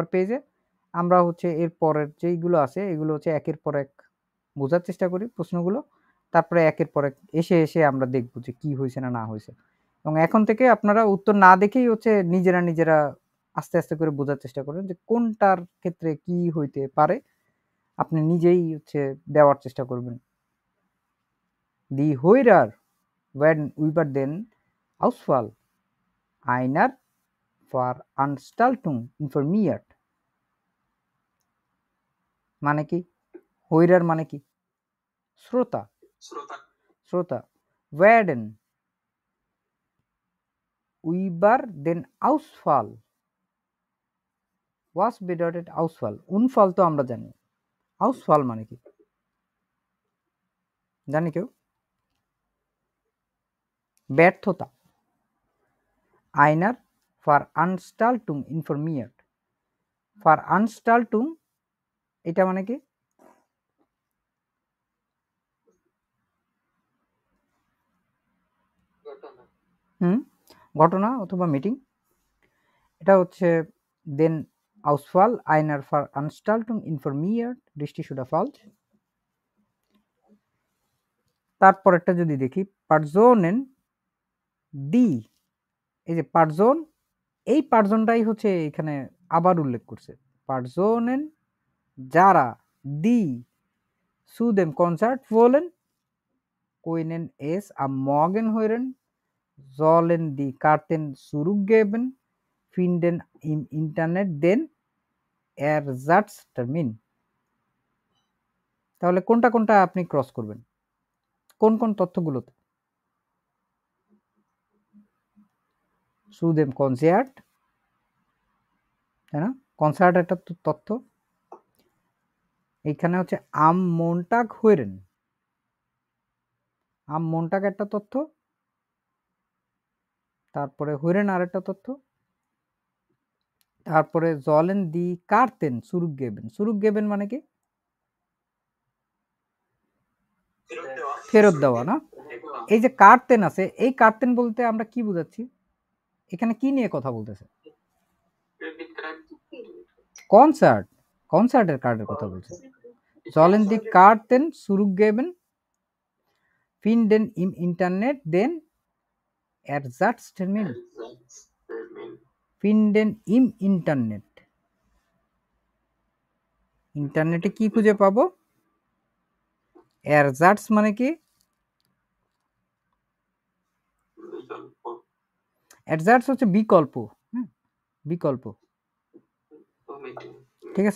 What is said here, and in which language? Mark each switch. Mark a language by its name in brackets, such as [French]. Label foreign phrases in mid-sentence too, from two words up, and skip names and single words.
[Bangla] পেজে আমরা হচ্ছে এর পরের যেইগুলো আছে এগুলো হচ্ছে একের পর এক বোঝার চেষ্টা করি প্রশ্নগুলো তারপরে একের পর এক এসে এসে আমরা দেখব যে কি হয়েছে না হয়েছে এবং এখন থেকে আপনারা উত্তর না দেখেই হচ্ছে নিজেরা আস্তে আস্তে করে বোঝার চেষ্টা করেন যে কোনটার ক্ষেত্রে কি হইতে পারে আপনি নিজেই হচ্ছে দেওয়ার চেষ্টা করবেন [German] Die Hörer werden über den Ausfall einer Veranstaltung informiert [Bangla] মানে কি হইরার মানে কি শ্রোতা [German] werden über den Ausfall was bedeutet Ausfall Unfall [Bangla] তো আমরা জানি Ausfall মানে কি জানি কেউ ব্যর্থতা। [German] einer Veranstaltung informiert। [Bangla] Veranstaltung এটা মানে কি? ঘটনা অথবা মিটিং। এটা হচ্ছে [German] den Ausfall einer Veranstaltung informiert, richtig oder falsch? [Bangla] তারপরেরটা যদি দেখি, [German] Personen die, [Bangla] এই যে পার্জন, এই পার্জনটাই হচ্ছে এখানে আবার উল্লেখ করছে। [German] Personen যারা die zu dem Konzert wollen, können es am Morgen hören, sollen die Karten zurückgeben, finden im Internet den Ersatztermin। [Bangla] তাহলে কোনটা কোনটা আপনি ক্রস করবেন, কোন কোন তথ্যগুলোতে? [German] zu dem Konzert, [Bangla] তাই না? কনসার্ট একটা তথ্য। এইখানে হচ্ছে [German] am Montag hören, am Montag [Bangla] একটা তথ্য, তারপরে hören আরেকটা তথ্য, তারপরে [German] sollen die Karten zurückgeben। [Bangla] zurückgeben মানে কি? ফেরত দেওয়া না? এই যে কার্তেন আছে, এই কার্তেন বলতে আমরা কি বুঝাচ্ছি? এখানে কি নিয়ে কথা বলতেছে? কনসার্ট, কনসার্টের কার্ডের কথা বলছে। [German] sollen die Karten zurückgeben, finden im Internet den Ersatztermin। finden im Internet, [Bangla] ইন্টারনেটে কি খুঁজে পাবো? এরজাটস মানে কি? এরজাটস হচ্ছে বিকল্প, বিকল্প, ঠিক আছে?